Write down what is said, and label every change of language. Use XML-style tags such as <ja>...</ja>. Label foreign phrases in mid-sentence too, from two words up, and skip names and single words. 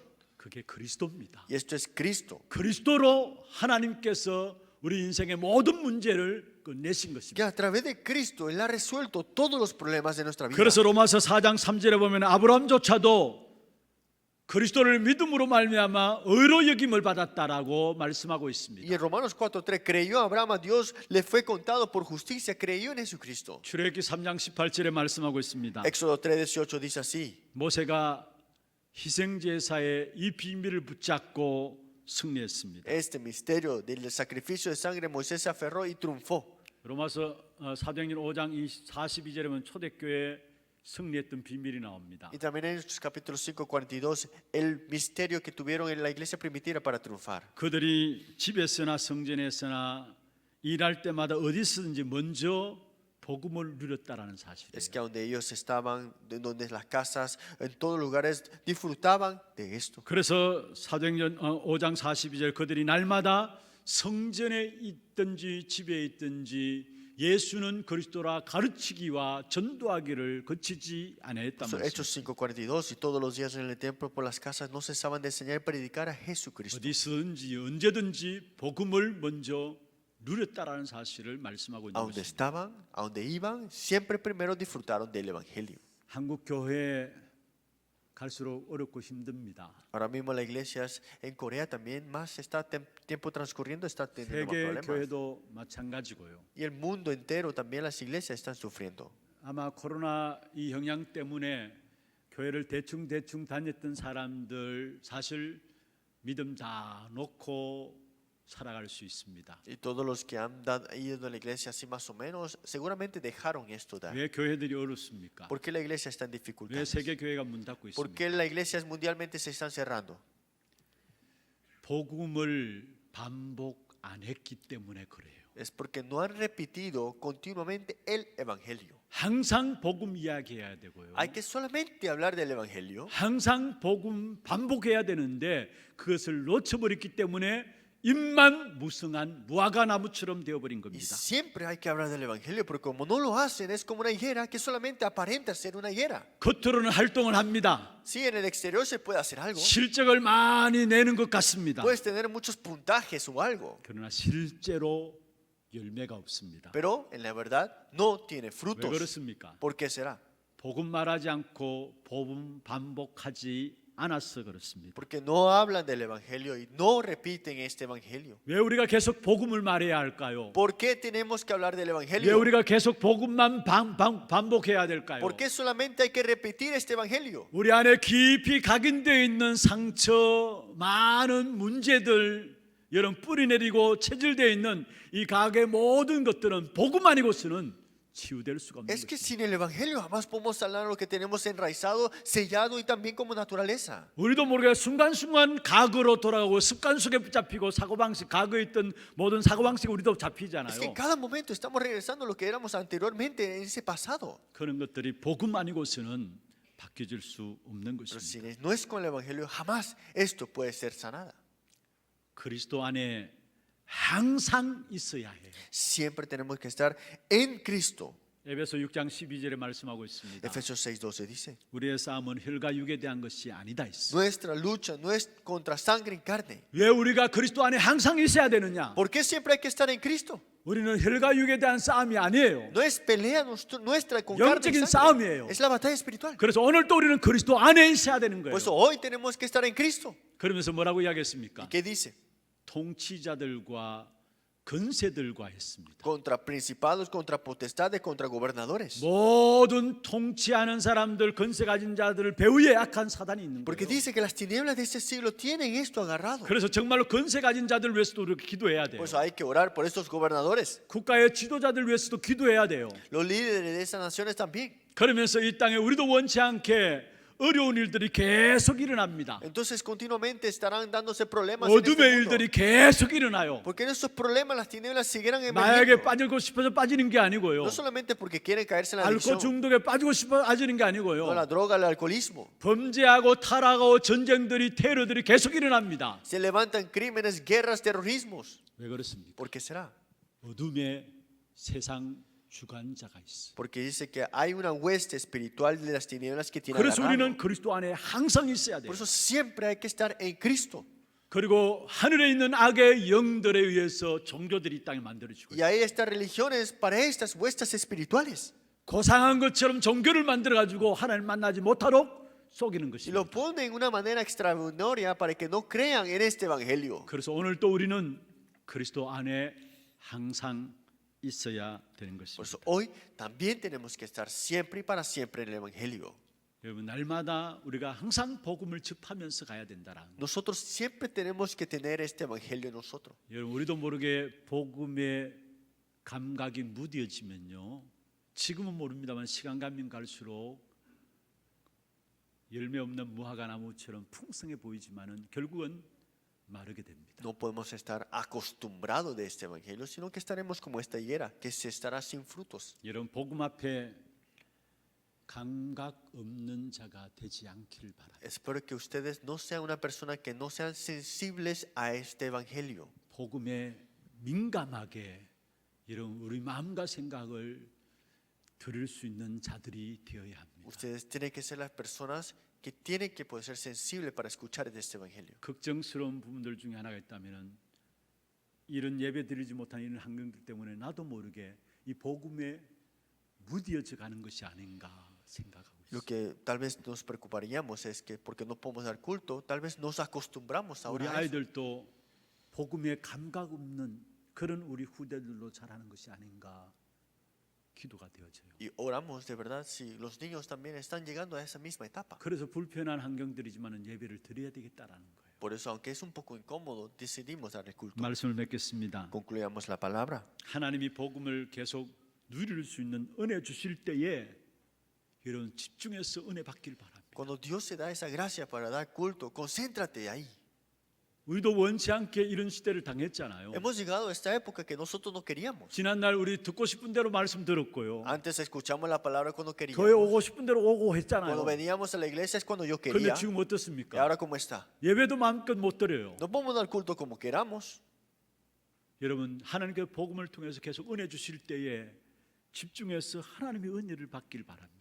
<ko>그게 그리스도입니다.</ko> <es>Y esto es Cristo.</es> <ko>그리스도로 하나님께서 우리 인생의 모든 문제를 끝내신</ko> <es>Que</es> <ko>것입니다.</ko> <es>a través de Cristo Él ha resuelto todos los problemas de nuestra vida.</es> <ko>그래서 로마서 4장 3절에 보면 아브라함조차도 그리스도를 믿음으로 말미암아 의로 여김을 받았다라고 말씀하고</ko> <es>Y</es> <ko>있습니다.</ko> <es>en Romanos 4:3 creyó Abraham a Dios, le fue contado por justicia, creyó en Jesucristo.</es> <ko>출애굽기 3장 18절에 말씀하고 있습니다.</ko> <es>Éxodo 3:18 dice así:</es> <ko>모세가 희생제사의 이 비밀을 붙잡고 승리했습니다.</ko> <es>Este misterio del sacrificio de sangre Moisés se aferró y triunfó.</es> <ko>로마서 사도행전 5장 42절에 보면 초대교회 승리했던 비밀이 나옵니다.</ko> <es>Y también en capítulo 5:42 el misterio que tuvieron en la iglesia primitiva para triunfar.</es> <ko>그들이 집에서나 성전에서나 일할 때마다 어디서든지 먼저 복음을 누렸다라는 사실이에요.</ko> <es>Es que donde ellos estaban, en donde las casas, en todos lugares disfrutaban de esto.</es> <ko>그래서 사도행전 5장 42절 그들이 날마다 성전에 있든지 집에 있든지 예수는 그리스도라 가르치기와 전도하기를 그치지 아니했단</ko> <es>Eso,</es> <ko>말이에요.</ko> <es>Hechos 5:42, y todos los días en el templo por las casas no cesaban de enseñar y predicar a Jesucristo.</es> <ko>어디서든지 언제든지 복음을 먼저 누렸다라는 사실을 말씀하고 있는</ko> <es>A donde</es> <ko>것입니다.</ko> <es>estaban, a donde iban, siempre primero disfrutaron del evangelio.</es> <ko>한국 교회 갈수록 어렵고 힘듭니다.</ko> <es>Ahora mismo la iglesia en Corea también más está tiempo transcurriendo, está teniendo más</es> <ko>세계</ko> <es>problemas.</es> <ko>교회도 마찬가지고요.</ko> <es>Y el mundo entero también las iglesias están sufriendo.</es> <ko>아마 코로나 이 영향 때문에 교회를 대충 다녔던 사람들 사실 믿음 다 놓고 살아갈 수 있습니다.</ko> <es>Y todos los que han ido a la iglesia así más o menos, seguramente dejaron esto.</es> <ko>왜 교회들이 어렵습니까?</ko> <es>¿Por qué la iglesia está en</es> <ko>왜</ko> <es>dificultades?</es> <ko>세계 교회가 문 닫고</ko> <es>¿Por</es> <ko>있습니까?</ko> <es>qué la iglesia mundialmente se están cerrando?</es> <ko>복음을 반복 안 했기 때문에 그래요.</ko> <es>Es porque no han repetido continuamente el evangelio.</es> <ko>항상 복음 이야기해야 되고요.</ko> <es>Hay que solamente hablar del evangelio.</es> <ko>항상 복음 반복해야 되는데 그것을 놓쳐버렸기 때문에 입만 무성한 무화과 나무처럼 되어버린</ko> <es>Y</es> <ko>겁니다.</ko> <es>siempre hay que hablar del evangelio, porque como no lo hacen, es como una higuera que solamente aparenta ser una higuera.</es> <ko>겉으로는 활동을 합니다.</ko> <es>Sí, en el exterior se puede hacer algo.</es> <ko>실적을 많이 내는 것 같습니다.</ko> <es>Puedes tener muchos puntajes o algo,</es> <ko>그러나 실제로 열매가 없습니다.</ko> <es>pero en la verdad no tiene</es> <ko>왜</ko> <es>frutos.</es> <ko>그렇습니까?</ko> <es>¿Por qué será?</es> <ko>복음 말하지 않고 복음 반복하지 않아서 그렇습니다.</ko> <es>Porque no hablan del evangelio y no repiten este evangelio.</es> <ko>왜 우리가 계속 복음을 말해야 할까요?</ko> <es>¿Por qué tenemos que hablar del</es> <ko>왜</ko> <es>evangelio?</es> <ko>우리가 계속 복음만 반복해야 될까요?</ko> <es>¿Por qué solamente hay que repetir este evangelio?</es> <ko>우리 안에 깊이 각인되어 있는 상처, 많은 문제들, 여러분 뿌리내리고 체질되어 있는 이 각의 모든 것들은 복음 아니고서는 치유될 수가 없는</ko> <es>Es que</es> <ko>것입니다.</ko> <es>sin el evangelio jamás podemos sanar lo que tenemos enraizado, sellado y también como naturaleza.</es> <ko>우리도 모르게 순간순간 과거로 돌아가고 습관 속에 붙잡히고 사고방식, 과거에 있던 모든 사고방식이 우리도</ko> <es>Es que</es> <ko>잡히잖아요.</ko> <es>en cada momento estamos regresando a lo que éramos anteriormente en ese pasado.</es> <ko>그런 것들이 복음 아니고서는 바뀌어질 수 없는</ko> <es>Pero si</es> <ko>것입니다.</ko> <es>no es con el evangelio, jamás esto puede ser sanada.</es> <ko>그리스도 안에 항상 있어야 해요.</ko> <es>Siempre tenemos que estar en Cristo.</es> <ko>에베소 6장 12절에 말씀하고 있습니다.</ko> <es>Efesios 6:12 dice:</es> <ko>우리의 싸움은 혈과 육에 대한 것이 아니다 있어.</ko> <es>Nuestra lucha no es contra sangre y carne.</es> <ko>왜 우리가 그리스도 안에 항상 있어야 되느냐?</ko> <es>¿Por qué siempre hay que estar en Cristo?</es> <ko>우리는 혈과 육에 대한 싸움이 아니에요.</ko> <es>No es pelea nuestra con carne y</es> <ko>영적인</ko> <es>sangre.</es> <ko>싸움이에요.</ko> <es>Es la batalla espiritual.</es> <ko>그래서 오늘 또 우리는 그리스도 안에 있어야 되는 거예요.</ko> <es>Por eso hoy tenemos que estar en Cristo.</es> <ko>그러면서 뭐라고</ko> <es>¿Y</es> <ko>이야기했습니까?</ko> <es>qué dice?</es> <ko>통치자들과 건세들과 했습니다.</ko> <es>contra principados, contra potestades, contra gobernadores.</es> <ko>모든 통치하는 사람들, 건세 가진 자들을 배후에 악한 사단이 있는</ko> <es>Porque</es> <ko>거예요.</ko> <es>dice que las tinieblas de este siglo tienen esto agarrado.</es> <ko>그래서 정말로 건세 가진 자들 위해서도 우리가 기도해야 돼요.</ko> <es>Por eso hay que orar por estos gobernadores.</es> <ko>국가의 지도자들 위해서도 기도해야 돼요.</ko> <es>Los líderes de esas naciones también.</es> <ko>그러면서 이 땅에 우리도 원치 않게 어려운 일들이 계속 일어납니다.</ko> <es>Entonces continuamente estarán dándose problemas en este</es> <ko>어둠의</ko> <es>mundo.</es> <ko>일들이 계속 일어나요.</ko> <es>Porque en esos problemas las tinieblas seguirán</es> <ko>마약에</ko> <es>emergiendo.</es> <ko>빠지고 싶어서 빠지는 게 아니고요.</ko> <es>No solamente porque quieren caerse en la</es> <ko>알코올</ko> <es>adicción,</es> <ko>중독에 빠지고 싶어 빠지는 게</ko> <es>no</es> <ko>아니고요.</ko> <es>la droga, el alcoholismo.</es> <ko>범죄하고 타락하고 전쟁들이 테러들이 계속 일어납니다.</ko> <es>Se levantan crímenes, guerras, terrorismos.</es> <ko>왜 그렇습니까?</ko> <es>¿Por qué será?</es> <ko>어둠의 세상 주관자가 있어.</ko> <es>Porque dice que hay una hueste espiritual de las tinieblas que tiene</es> <ko>그래서</ko> <es>agarrado.</es> <ko>우리는 그리스도 안에 항상 있어야 돼요.</ko> <es>Por eso siempre hay que estar en Cristo.</es> <ko>그리고 하늘에 있는 악의 영들에 의해서 종교들이 이 땅에 만들어지고</ko> <es>Y hay estas religiones para estas huestes espirituales.</es> <ko>고상한 것처럼 종교를 만들어 가지고 하나님 만나지 못하도록 속이는</ko> <es>Y</es> <ko>것입니다.</ko> <es>lo ponen en una manera extraordinaria para que no crean en este evangelio.</es> <ko>그래서 오늘 또 우리는 그리스도 안에 항상 있어야 되는</ko> <es>Por</es> <ko>것입니다.</ko> <es>eso hoy también tenemos que estar siempre y para siempre en el evangelio.</es> <ko>여러분 날마다 우리가 항상 복음을 접하면서 가야 된다라는 거.</ko> <es>Nosotros siempre tenemos que tener este evangelio en nosotros.</es> <ko>여러분 우리도 모르게 복음의 감각이 무뎌지면요. 지금은 모릅니다만 시간 가면 갈수록 열매 없는 무화과 나무처럼 풍성해 보이지만은 결국은 마르게 됩니다.</ko> <es>No podemos estar acostumbrados de este evangelio, sino que estaremos como esta higuera, que se estará sin frutos.</es> <ko>여러분 복음 앞에 감각 없는 자가 되지 않기를 바랍니다.</ko> <es>Espero que ustedes no sean una persona que no sean sensibles a este evangelio.</es> <ko>복음에 민감하게 이런 우리 마음과 생각을 들을 수 있는 자들이 되어야 합니다.</ko> <es>Ustedes tienen que ser las personas que tienen que poder ser sensibles para escuchar de este evangelio.</es> <ko>걱정스러운 부분들 중에 하나가 있다면은 이런 예배 드리지 못한 이런 환경들 때문에 나도 모르게 이 복음에 무뎌져 가는 것이 아닌가 생각하고</ko> <es>Lo</es> <ko>있습니다.</ko> <es>que tal vez nos preocuparíamos es que porque no podemos dar culto, tal vez nos acostumbramos</es> <ko>우리</ko> <es>ahora a eso.</es> <ko>아이들도 복음에 감각 없는 그런 우리 후대들로 자라는 것이 아닌가 기도가 되어져요.</ko> <es>Y oramos de verdad si los niños también están llegando a esa misma etapa.</es> <ko>그래서 불편한 환경들이지만은 예배를 드려야 되겠다라는 거예요.</ko> <es>Por eso, aunque es un poco incómodo, decidimos darle culto.</es> <ko>말씀을 맺겠습니다.</ko> <es>Concluyamos la palabra.</es> <ko>하나님이 복음을 계속 누릴 수 있는 은혜 주실 때에 이런 집중해서 은혜 받길 바랍니다.</ko> <es>Cuando Dios se da esa gracia para dar culto, concéntrate ahí.</es> <ko>우리도 원치 않게 이런 시대를 당했잖아요.</ko> <es>Hemos llegado a esta época que nosotros no queríamos.</es> <ko>지난날 우리 듣고 싶은 대로 말씀 들었고요.</ko> <es>Antes escuchamos la palabra cuando</es> <ko>교회</ko> <es>queríamos.</es> <ko>오고 싶은 대로 오고</ko> <es>Cuando</es> <ko>했잖아요.</ko> <es>veníamos a la iglesia es cuando yo</es> <ko>그런데</ko> <es>quería.</es> <ko>지금</ko> <es>Y</es> <ko>어떻습니까?</ko> <es>ahora, ¿cómo está?</es> <ko>예배도 마음껏 못 드려요.</ko> <es>No podemos dar culto como queramos.</es> <ko>여러분 하나님께 복음을 통해서 계속 은혜 주실 때에 집중해서 하나님의 은혜를 받길 바랍니다.</ko>